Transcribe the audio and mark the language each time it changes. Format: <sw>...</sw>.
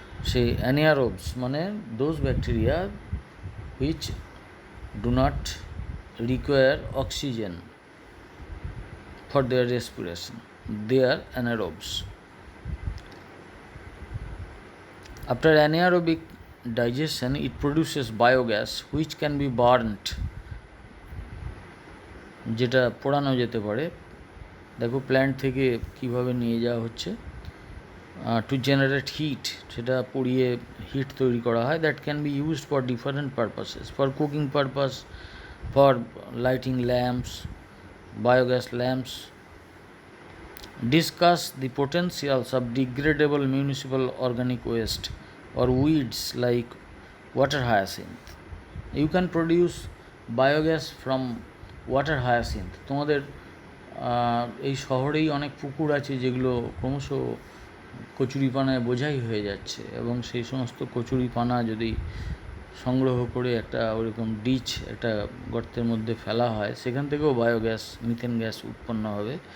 <bn>সেই অ্যানারোবস মানে</bn> <en>Those bacteria which do not require oxygen for their respiration. They are anaerobes. After anaerobic digestion, it produces biogas which can be burnt,</en> <bn>যেটা পোড়ানো যেতে পারে। দেখো plant থেকে কীভাবে নিয়ে যাওয়া হচ্ছে,</bn> <en>to generate heat,</en> <bn>সেটা পুড়িয়ে হিট তৈরি করা হয়।</bn> <en>That can be used for different purposes, for cooking purpose, for lighting lamps, biogas lamps. Discuss the potentials of degradable municipal organic waste or weeds like water hyacinth. You can produce biogas from water hyacinth.</en> <bn>তোমাদের এই শহরেই অনেক পুকুর আছে যেগুলো ক্রমশ কচুরিপানায় বোঝাই হয়ে যাচ্ছে, এবং সেই সমস্ত কচুরিপানা যদি সংগ্রহ করে একটা ওরকম ডিচ একটা গর্তের মধ্যে ফেলা হয়, সেখান থেকেও বায়োগ্যাস, মিথেন গ্যাস উৎপন্ন হবে।</bn>